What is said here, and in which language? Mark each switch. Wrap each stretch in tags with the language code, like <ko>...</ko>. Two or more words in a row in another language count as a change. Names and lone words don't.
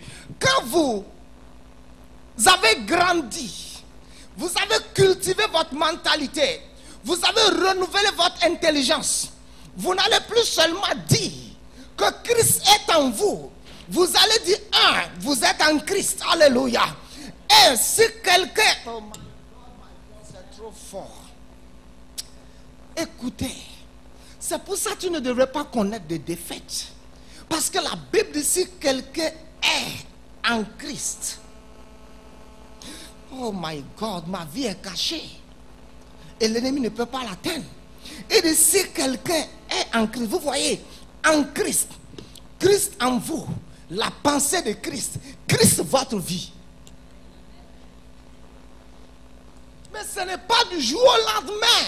<fr>Quand vous avez grandi, vous avez cultivé votre mentalité, vous avez renouvelé votre intelligence, vous n'allez plus seulement dire que Christ est en vous. Vous allez dire, vous êtes en Christ. Alléluia. Et si quelqu'un...</fr> <en>Oh my God,</en> <fr>c'est trop fort. Écoutez, c'est pour ça que tu ne devrais pas connaître de défaites. Parce que la Bible dit, si quelqu'un est en Christ,</fr> <en>oh my God,</en> <fr>ma vie est cachée. Et l'ennemi ne peut pas l'atteindre. Et dit, si quelqu'un est en Christ, vous voyez, en Christ, Christ en vous, la pensée de Christ, Christ votre vie. Mais ce n'est pas du jour au lendemain.</fr>